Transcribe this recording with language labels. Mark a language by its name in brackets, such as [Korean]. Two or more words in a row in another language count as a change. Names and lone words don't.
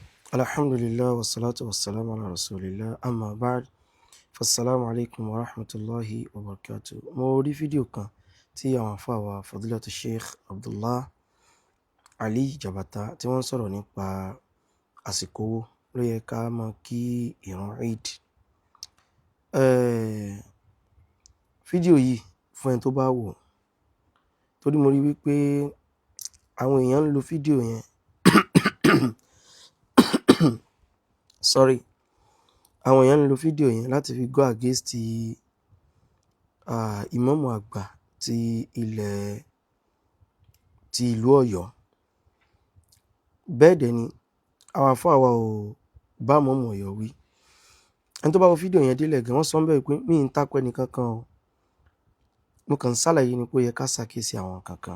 [Arabic] الحمد لله والصلاة والسلام على رسول الله أما بعد. فالسلام عليكم ورحمة الله وبركاته. [Yoruba] Mo rí fídíò kan tí àwọn àfáà wa Fadilatu Sheikh Abdullah Ali Jabata tí wọ́n sọ̀rọ̀ nípa àsìkò wo ló yẹ ká máa kí ìrun Eid. Fídíò yìí fún ẹni tó bá wò, torí mo rí wípé àwọn èèyàn ń lo fídíò yẹn àwọn èèyàn ń lo fídíò yẹn láti fi [English] go against [Yoruba] ìmáàmù àgbà ti ìlú Ọ̀yọ́. Bẹ́ẹ̀ dẹ̀ ni àwọn àfáà wa ò bá ìmáàmù Ọ̀yọ́ wí. Ẹni tó bá wo fídíò yẹn délẹ̀ gan, wọ́n sọ bẹ́ẹ̀ pé mí ń takò ẹni kankan o, mo kàn ṣàlàyé ni pé ó yẹ ká ṣàkíyèsí àwọn kankan.